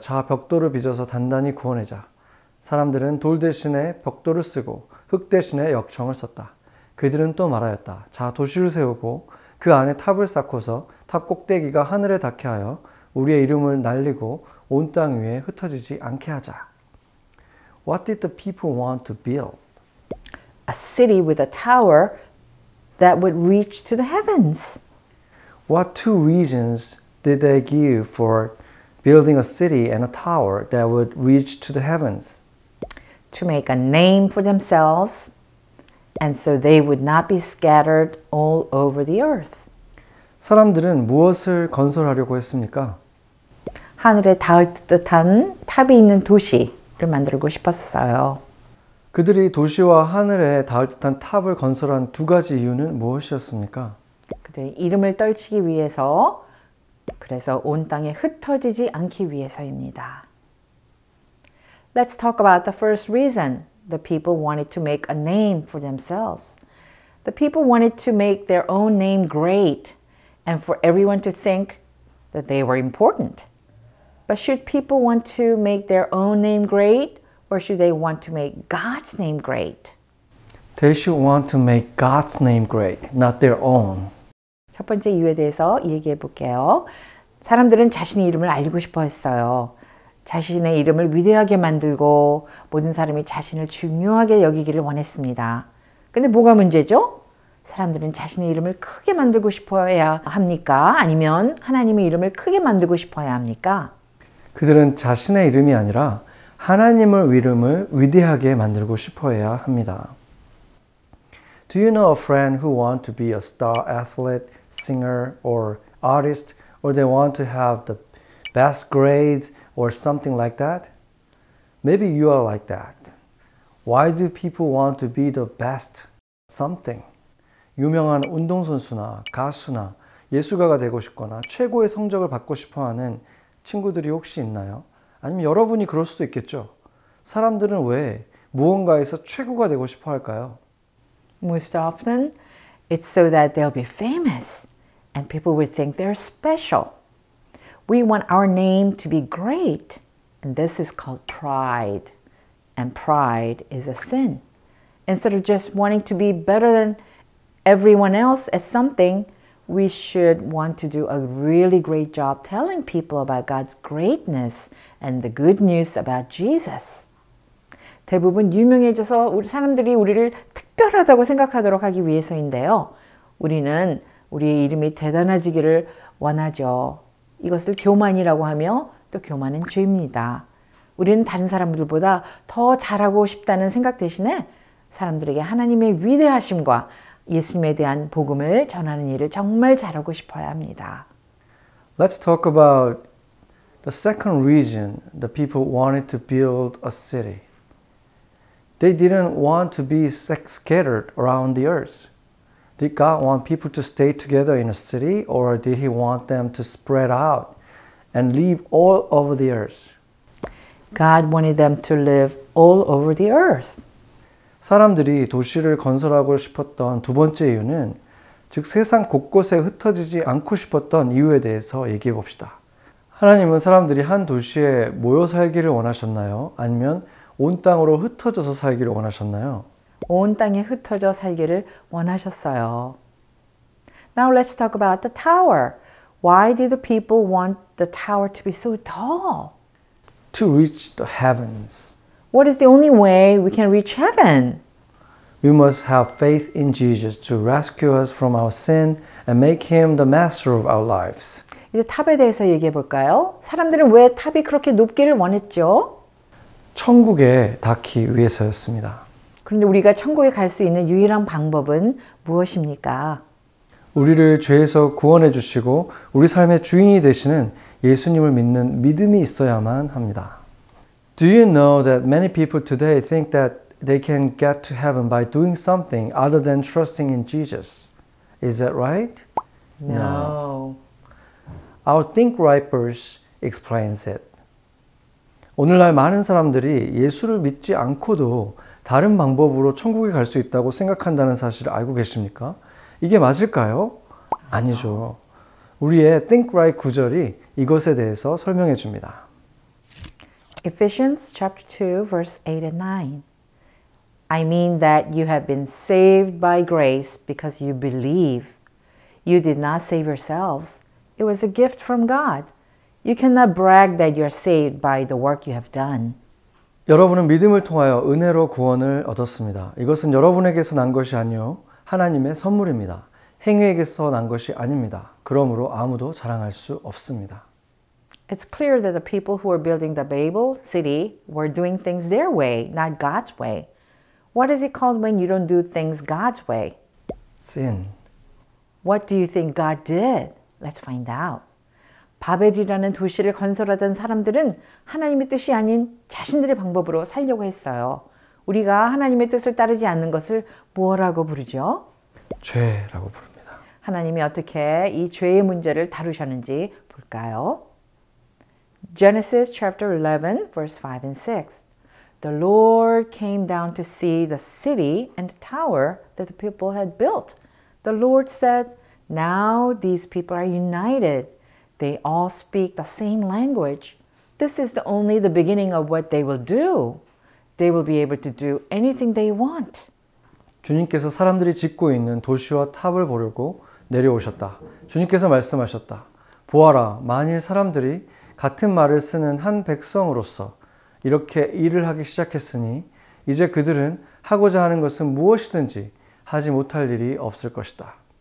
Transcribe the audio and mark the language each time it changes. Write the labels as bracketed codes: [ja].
[ko] 자, 벽돌을 빚어서 단단히 구워내자. 사람들은 돌 대신에 벽돌을 쓰고 흙 대신에 역청을 썼다. 그들은 또 말하였다. 자, 도시를 세우고 그 안에 탑을 쌓고서 탑 꼭대기가 하늘에 닿게 하여 우리의 이름을 날리고 온 땅 위에 흩어지지 않게 하자. [en] What did the people want to build? A city with a tower that would reach to the heavens. What two reasons did they give for building a city and a tower that would reach to the heavens? To make a name for themselves, and so they would not be scattered all over the earth. [ko] 사람들은 무엇을 건설하려고 했습니까? 하늘에 닿을 듯한 탑이 있는 도시를 만들고 싶었어요. 그들이 도시와 하늘에 닿을 듯한 탑을 건설한 두 가지 이유는 무엇이었습니까? 그들이 이름을 떨치기 위해서, 그래서 온 땅에 흩어지지 않기 위해서입니다. [en] Let's talk about the first reason. The people wanted to make a name for themselves. The people wanted to make their own name great and for everyone to think that they were important. But should people want to make their own name great, or should they want to make God's name great? They should want to make God's name great, not their own. [ko] 첫 번째 이유에 대해서 얘기해 볼게요. 사람들은 자신의 이름을 알리고 싶어 했어요. 자신의 이름을 위대하게 만들고 모든 사람이 자신을 중요하게 여기기를 원했습니다. 근데 뭐가 문제죠? 사람들은 자신의 이름을 크게 만들고 싶어야 합니까? 아니면 하나님의 이름을 크게 만들고 싶어야 합니까? 그들은 자신의 이름이 아니라 하나님의 이름을 위대하게 만들고 싶어야 합니다. [en] Do you know a friend who want to be a star athlete, singer, or artist, or they want to have the best grades or something like that? Maybe you are like that. Why do people want to be the best something? [ko] 유명한 운동선수나 가수나 예술가가 되고 싶거나 최고의 성적을 받고 싶어하는 친구들이 혹시 있나요? 아니면 여러분이 그럴 수도 있겠죠. 사람들은 왜 무언가에서 최고가 되고 싶어 할까요? [en] Most often, it's so that they'll be famous and people will think they're special. We want our name to be great, and this is called pride. And pride is a sin. Instead of just wanting to be better than everyone else at something, we should want to do a really great job telling people about God's greatness and the good news about Jesus. [ko] 대부분 유명해져서 우리 사람들이 우리를 특별하다고 생각하도록 하기 위해서인데요. 우리는 우리의 이름이 대단해지기를 원하죠. 이것을 교만이라고 하며 또 교만은 죄입니다. 우리는 다른 사람들보다 더 잘하고 싶다는 생각 대신에 사람들에게 하나님의 위대하심과 예수님에 대한 복음을 전하는 일을 정말 잘하고 싶어야 합니다. [en] Let's talk about the second reason the people wanted to build a city. They didn't want to be scattered around the earth. Did God want people to stay together in a city, or did He want them to spread out and live all over the earth? God wanted them to live all over the earth. [ko] 사람들이 도시를 건설하고 싶었던 두 번째 이유는 즉 세상 곳곳에 흩어지지 않고 싶었던 이유에 대해서 얘기해 봅시다. 하나님은 사람들이 한 도시에 모여 살기를 원하셨나요? 아니면 온 땅으로 흩어져서 살기를 원하셨나요? 온 땅에 흩어져 살기를 원하셨어요. [en] Now let's talk about the tower. Why did the people want the tower to be so tall? To reach the heavens. What is the only way we can reach heaven? We must have faith in Jesus to rescue us from our sin and make Him the master of our lives. [ko] 이제 탑에 대해서 얘기해 볼까요? 사람들은 왜 탑이 그렇게 높기를 원했죠? 천국에 닿기 위해서였습니다. 그런데 우리가 천국에 갈 수 있는 유일한 방법은 무엇입니까? 우리를 죄에서 구원해 주시고 우리 삶의 주인이 되시는 예수님을 믿는 믿음이 있어야만 합니다. [en] Do you know that many people today think that they can get to heaven by doing something other than trusting in Jesus? Is that right? No. Our Think Right verse explains it. [ko] 오늘날 많은 사람들이 예수를 믿지 않고도 다른 방법으로 천국에 갈 수 있다고 생각한다는 사실을 알고 계십니까? 이게 맞을까요? 아니죠. 우리의 Think Right 구절이 이것에 대해서 설명해 줍니다. [en] Ephesians chapter 2 verse 8 and 9. I mean that you have been saved by grace because you believe. You did not save yourselves. It was a gift from God. You cannot brag that you are saved by the work you have done. [ko] 여러분은 믿음을 통하여 은혜로 구원을 얻었습니다. 이것은 여러분에게서 난 것이 아니요 하나님의 선물입니다. 행위에게서 난 것이 아닙니다. 그러므로 아무도 자랑할 수 없습니다. [en] It's clear that the people who were building the Babel city were doing things their way, not God's way. What is it called when you don't do things God's way? Sin. What do you think God did? Let's find out. [ko] 바벨이라는 도시를 건설하던 사람들은 하나님의 뜻이 아닌 자신들의 방법으로 살려고 했어요. 우리가 하나님의 뜻을 따르지 않는 것을 뭐라고 부르죠? 죄라고 부릅니다. 하나님이 어떻게 이 죄의 문제를 다루셨는지 볼까요? [en] Genesis chapter 11 verse 5 and 6. The Lord came down to see the city and the tower that the people had built. The Lord said, now these people are united. They all speak the same language. This is only the beginning of what they will do. They will be able to do anything they want. [ko] 주님께서 사람들이 짓고 있는 도시와 탑을 보려고 내려오셨다. 주님께서 말씀하셨다. 보아라, 만일 사람들이 같은 말을 쓰는 한 백성으로서 이렇게 일을 하기 시작했으니 이제 그들은 하고자 하는 것은 무엇이든지 하지 못할 일이 없을 것이다.